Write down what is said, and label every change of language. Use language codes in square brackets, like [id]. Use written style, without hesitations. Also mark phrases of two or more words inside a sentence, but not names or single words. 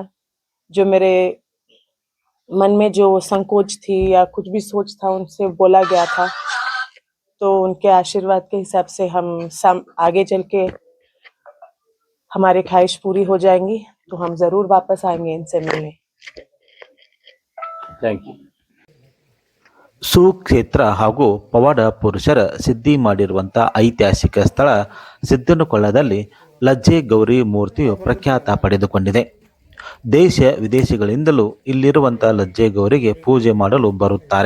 [hi] जो मेरे मन में जो संकोच थी या कुछ भी सोच था उनसे बोला गया था, तो उनके आशीर्वाद के हिसाब से हम आगे चल के हमारी ख्वाहिश पूरी हो जाएंगी, तो हम जरूर वापस आएंगे इनसे मिलने। [en] thank you. [kn] ಸುಕ್ಷೇತ್ರ ಹಾಗೂ ಪವಾಡ ಪುರುಷರ ಸಿದ್ಧಿ ಮಾಡಿರುವಂಥ ಐತಿಹಾಸಿಕ ಸ್ಥಳ ಸಿದ್ದನಕೊಳ್ಳದಲ್ಲಿ ಲಜ್ಜೆ ಗೌರಿ ಮೂರ್ತಿಯು ಪ್ರಖ್ಯಾತ ಪಡೆದುಕೊಂಡಿದೆ. ದೇಶ ವಿದೇಶಗಳಿಂದಲೂ ಇಲ್ಲಿರುವಂಥ ಲಜ್ಜೆ ಗೌರಿಗೆ ಪೂಜೆ ಮಾಡಲು ಬರುತ್ತಾರೆ.